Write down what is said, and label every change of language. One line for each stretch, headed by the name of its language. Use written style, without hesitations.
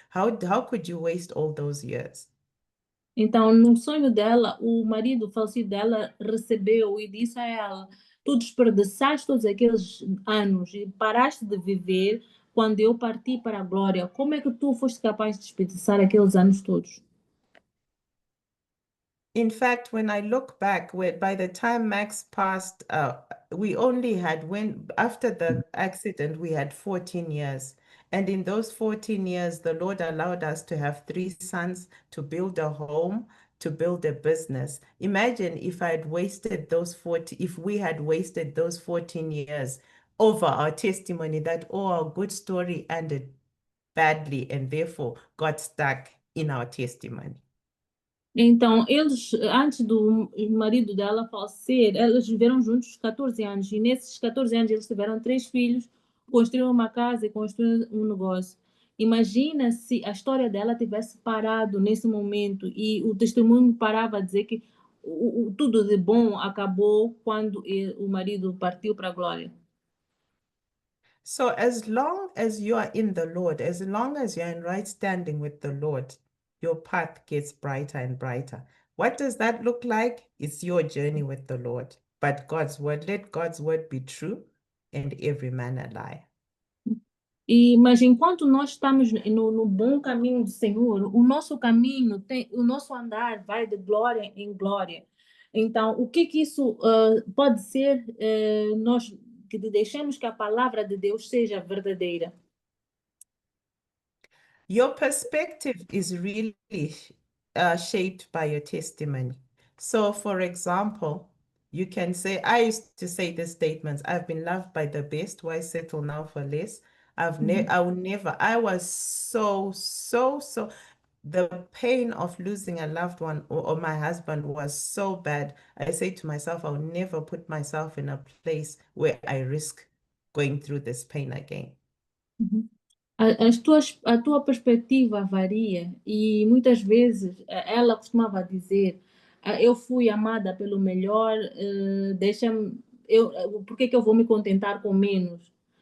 English: How could you waste all those years?"
Portuguese: Então, no sonho dela, o marido falecido dela recebeu e disse a ela: Tu desperdiçaste todos aqueles anos e paraste de viver quando eu parti para a glória. Como é que tu foste capaz de desperdiçar aqueles anos todos?
English: In fact, when I look back, by the time Max passed, we only had, after the accident, we had 14 years. And in those 14 years, the Lord allowed us to have 3 sons, to build a home, to build a business. Imagine if we had wasted those 14 years over our testimony that, our good story ended badly and therefore got stuck in our testimony.
Portuguese: Então, eles, antes do marido dela falecer, eles viveram juntos 14 anos. E nesses 14 anos eles tiveram 3 filhos, construíram uma casa e construíram um negócio. Imagina se a história dela tivesse parado nesse momento e o testemunho parava a dizer que tudo de bom acabou quando o marido partiu para a glória.
English: So as long as you are in the Lord, as long as you're in right standing with the Lord, your path gets brighter and brighter. What does that look like? It's your journey with the Lord. But God's word, let God's word be true and every man a lie.
Portuguese: Mas enquanto nós estamos no bom caminho do Senhor, o nosso caminho o nosso andar vai de glória em glória. Então, o que isso pode ser? Nós que deixemos que a palavra de Deus seja verdadeira.
English: Your perspective is really shaped by your testimony. So, for example, you can say, I used to say this statement, I've been loved by the best, why settle now for less? I will never, I was so, the pain of losing a loved one or my husband was so bad. I say to myself, I'll never put myself in a place where I risk going through this pain again.
Portuguese: A tua perspectiva varia e muitas vezes ela costumava dizer: eu fui amada pelo melhor, deixa-me, por que eu vou me contentar com menos?